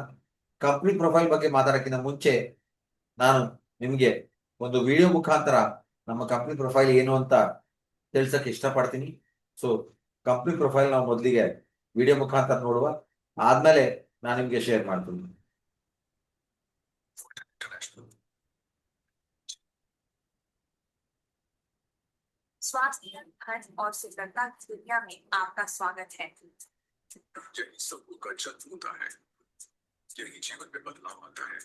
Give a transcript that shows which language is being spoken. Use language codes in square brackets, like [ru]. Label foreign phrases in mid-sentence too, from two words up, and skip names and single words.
[en] company profile [kn] ಬಗ್ಗೆ ಮಾತಾಡೋಕ್ಕಿಂತ ಮುಂಚೆ ನಾನು ನಿಮ್ಗೆ ಒಂದು ವಿಡಿಯೋ ಮುಖಾಂತರ ನಮ್ಮ [en] company profile [kn] ಏನು ಅಂತ ತಿಳ್ಸಕ್ ಇಷ್ಟಪಡ್ತೀನಿ. ಸೊ [en] company profile [kn] ನಾವು ಮೊದಲಿಗೆ ವಿಡಿಯೋ ಮುಖಾಂತರ ನೋಡುವ, ಆದ್ಮೇಲೆ ನಾನು ನಿಮ್ಗೆ ಶೇರ್ ಮಾಡ್ತೀನಿ. [hi] स्वास्थ्य, खर्च और सुंदरता की दुनिया में आपका स्वागत है। यही सब का जन्म होता है, यही जीवन में बदलाव आता है।